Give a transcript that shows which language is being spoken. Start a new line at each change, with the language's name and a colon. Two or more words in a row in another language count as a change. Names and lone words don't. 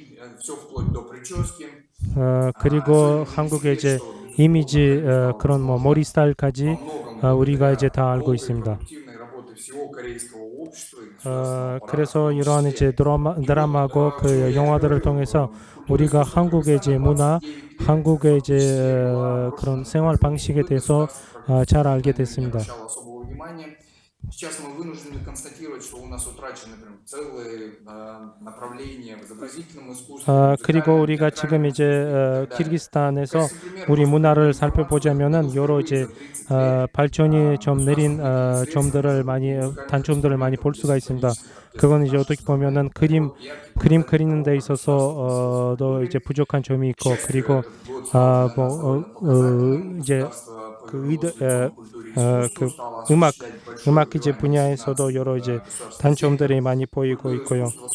Korean: 그리고 한국의 이제 이미지 그런 뭐 머리 스타일까지 우리가 이제 다 알고 있습니다. 그래서 이러한 이제 드라마고 그 영화들을 통해서 우리가 한국의 이제 문화, 한국의 이제 그런 생활 방식에 대해서 잘 알게 됐습니다.
Russian: Сейчас мы вынуждены констатировать, что у нас утрачены целые направления в изобразительном искусстве.
Korean: 그리고 우리가 지금 이제 키르기스탄에서 우리 문화를 살펴보자면은 여러 이제 발전이 좀 느린 단점들을 많이 볼 수가 있습니다. 그건 이제 어떻게 보면은 그림 그리는 데 있어서도 이제 부족한 점이 있고 그리고 이제 음악 이제 분야에서도 여러 이제 단점들이 많이 보이고 있고요.